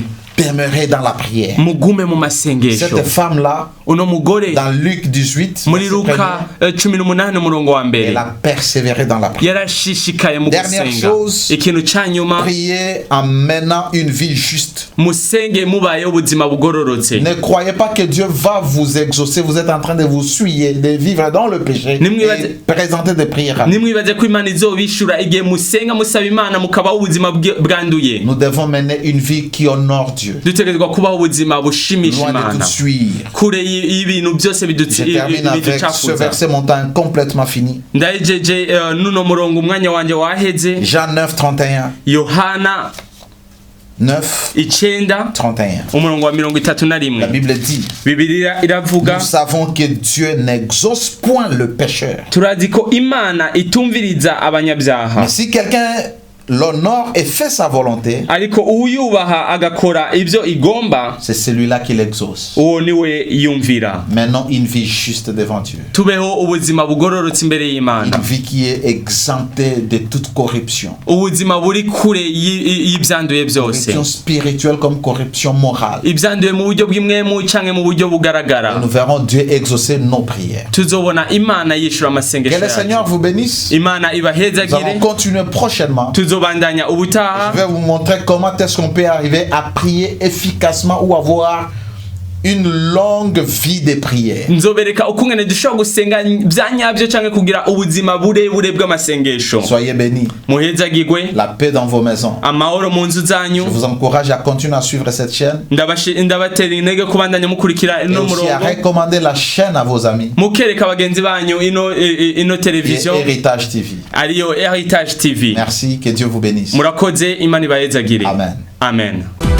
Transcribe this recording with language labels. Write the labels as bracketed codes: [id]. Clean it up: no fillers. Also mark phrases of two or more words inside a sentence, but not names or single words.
[fr] Demeurez dans la prière. [rn] mugume mu masengesho. [fr] Cette femme-là, [rn] Uno mugore [fr] dans Luc 18, [rn] muri [fr] verset [rn] Luka 1er, 18 umurongo wa [fr] elle [rn] mbere, [fr] a persévéré dans la prière. [rn] yarashishikaye mu [fr] Dernière [rn] gusenga. [fr] chose, [rn] Ikintu ca nyuma, [fr] Priez en menant une vie juste. [rn] musenge mubayeho ubuzima bugororotse. [fr] Ne croyez pas que Dieu va vous exaucer. Vous êtes en train de vous souiller, de vivre dans le péché et présenter des prières. [rn] Nimwibaze ko Imana izobishura igihe musenga musaba Imana mukabaho ubuzima bwanduye. [fr] Nous devons mener une vie qui honore Dieu. [rn] Dutegerezwa kubaho ubuzima bushimisha [fr] Loin de [rn] Imana, [fr] tout suivre. [rn] kure y'ibintu byose [fr] Je termine avec ce [rn] biducafuza. [fr] verset, mon temps est complètement fini. [rn] Ndajeje nuno murongo umwanya wanje waheze. [fr] Jean 9, 31. [rn] Yohana 9, 9 31. umurongo wa 31. [fr] La Bible dit, [rn] Bibiliya iravuga, [fr] nous savons que Dieu n'exauce point le pécheur. [rn] turazi ko Imana itumviriza abanyabyaha, [fr] Mais si quelqu'un l'honore et fait sa volonté, [rn] ariko uyubaha agakora ibyo igomba, [fr] c'est celui-là qui l'exauce. [rn] uwo niwe yumvira. [fr] Menons une vie juste devant Dieu. [rn] Tubeho ubuzima bugororotse imbere y'Imana, [fr] Une vie qui est exemptée de toute corruption. [rn] ubuzima buri kure y'ibyanduye byose, [fr] Corruption spirituelle comme corruption morale. [rn] ibyanduye mu buryo bw'imwemu canke mu buryo [fr] Et [rn] bugaragara. [fr] nous verrons Dieu exaucer nos prières. [rn] Tuzobona Imana yishura [fr] Que [rn] amasengesho [fr] le Seigneur [rn] yacu. [fr] vous bénisse. [rn] Imana [fr] Nous [rn] ibahezagire. [fr] allons continuer prochainement. [rn] Tuzobandanya ubutaha. [fr] Je vais vous montrer comment est-ce qu'on peut arriver à prier efficacement ou avoir une longue vie de prière. [rn] Nzobereka ukungene dushobora gusenga byanyabyo canke kugira ubuzima burebure bw'amasengesho. [fr] Soyez bénis. [rn] Muhezagirwe, [fr] La paix dans vos maisons. [rn] amahoro mu nzu zanyu. [fr] Je vous encourage à continuer à suivre cette chaîne [rn] Ndabatera intege kubandanya mukurikira [fr] et [rn] ino [fr] aussi à [rn] murongo, [fr] recommander la chaîne à vos amis. [rn] mukereka bagenzi banyu ino [fr] Et television Héritage TV. [rn] ariyo Heritage TV. [fr] Merci, que Dieu vous bénisse. [rn] Murakoze, Imana ibahezagire. [fr] Amen. [rn] Amen.